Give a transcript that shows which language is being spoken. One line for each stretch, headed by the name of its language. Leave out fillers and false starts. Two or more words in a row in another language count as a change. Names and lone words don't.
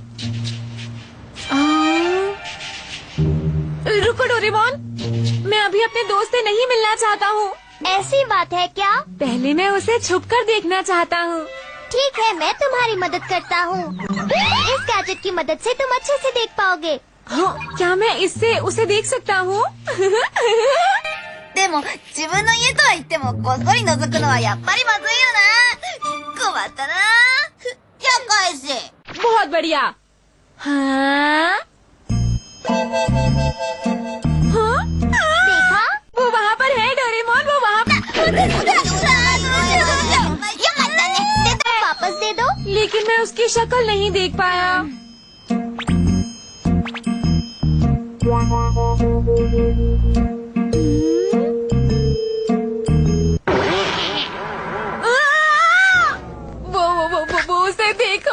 Hindi: रुको डोरेमोन, मैं अभी अपने दोस्त से नहीं मिलना चाहता हूँ। ऐसी बात है क्या? पहले मैं उसे छुपकर देखना चाहता हूँ। ठीक है, मैं तुम्हारी मदद करता हूँ। इस गैजेट की मदद से तुम अच्छे से देख पाओगे। हाँ, क्या मैं इससे उसे देख सकता हूँ?
Japanese: でも自分の家とは言ってもこっそり覗くのはやっぱりまずいよな。困ったな。じゃあ返せ。
Hindi: बहुत बढ़िया। हाँ? हाँ? देखा? वो वहाँ पर है डोरेमोन, वो वहाँ पर।
Japanese: よかったね。
Hindi: वापस दे दो। लेकिन मैं उसकी शक्ल नहीं देख पाया। वो उसे देखो।